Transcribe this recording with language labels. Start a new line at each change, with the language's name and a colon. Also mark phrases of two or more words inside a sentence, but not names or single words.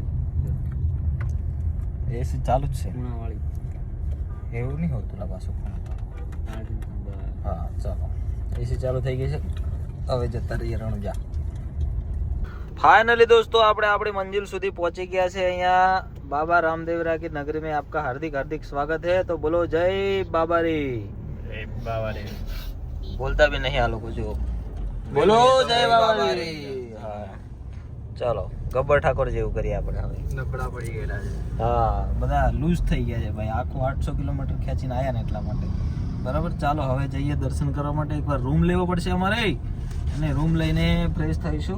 Gujarati: એસી ચાલુ જ છે, એવું નહીં હોતું લા પાછું. હા ચાલો, એસી ચાલુ થઈ ગઈ છે. હવે જતા રહીએ રણુજા.
Hindi: फाइनली दोस्तों
Gujarati: આપણે આપણી મંજિલ સુધી પહોંચી ગયા છે.
Hindi: અહીંયા बाबा रामदेवरा की नगरी में आपका हार्दिक हार्दिक स्वागत है. तो बोलो जय बाबारी.
Gujarati: જય બાબારી.
Hindi: बोलता भी नहीं आ लोग जो बोलो जय बाबारी.
Gujarati: હા ચાલો, ગબ્બર ઠાકોર જેવું કરીએ આપણે હવે. નબળા પડી ગયેલા છે. હા, બધા લૂઝ થઈ ગયા છે ભાઈ. આખું 800 કિલોમીટર ખેંચીને આયા ને એટલા માટે. બરાબર, ચાલો હવે જઈએ દર્શન કરવા માટે. એકવાર રૂમ લેવો પડશે અમારે, અને રૂમ લઈને ફ્રેશ થઈશું.